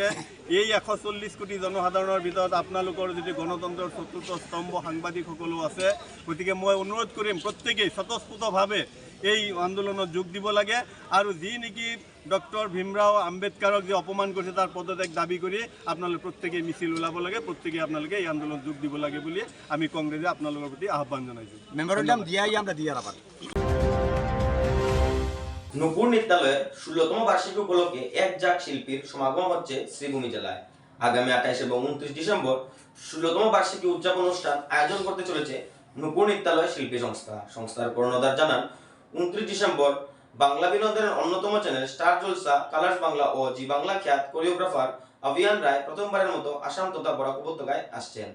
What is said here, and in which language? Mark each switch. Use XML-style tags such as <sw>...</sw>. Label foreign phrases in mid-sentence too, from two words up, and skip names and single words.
<as>এই 140 কোটি জনসাধাৰণৰ ভিতৰত আপোনালোকৰ যদি গণতন্ত্ৰৰ চতুৰ্থ স্তম্ভ সাংবাদিকসকলো আছে, গতিকে মই অনুৰোধ কৰিম প্ৰত্যেকেই স্বতঃস্ফূৰ্তভাৱে এই আন্দোলনত যোগ দিব লাগে। আৰু যি নেকি ডক্টৰ ভীমৰাও আম্বেদকাৰক যে অপমান কৰিছে তাৰ পদত্যাগ দাবী কৰি আপোনালোকে প্ৰত্যেকেই মিছিল ওলাব লাগে, প্ৰত্যেকেই আপোনালোকে এই আন্দোলনত যোগ দিব লাগে বুলি আমি কংগ্ৰেছে আপোনালোকৰ প্ৰতি আহ্বান জনাইছোঁ।</as> <bn>মেমোরেন্ডাম দিয়াই আমরা দিয়ে রাখা। নূপুর নৃত্যালয়ের 16তম বার্ষিকী উপলক্ষে এক জাক শিল্পীর সমাগম হচ্ছে শ্রীভূমি জেলায়। আগামী 28 এবং 29 ডিসেম্বর 16তম বার্ষিকী উদযাপন অনুষ্ঠান আয়োজন করতে চলেছে নূপুর নৃত্যালয় শিল্পী সংস্থার কর্ণধার জানান, 29 ডিসেম্বর বাংলা বিনোদনের অন্যতম চ্যানেল স্টার জলসা কালার্স বাংলা ও জি বাংলা খ্যাত কোরিওগ্রাফার অভিয়ান রায় প্রথমবারের মতো আসাম তথা বরাক উপত্যকায় আসছেন।</bn>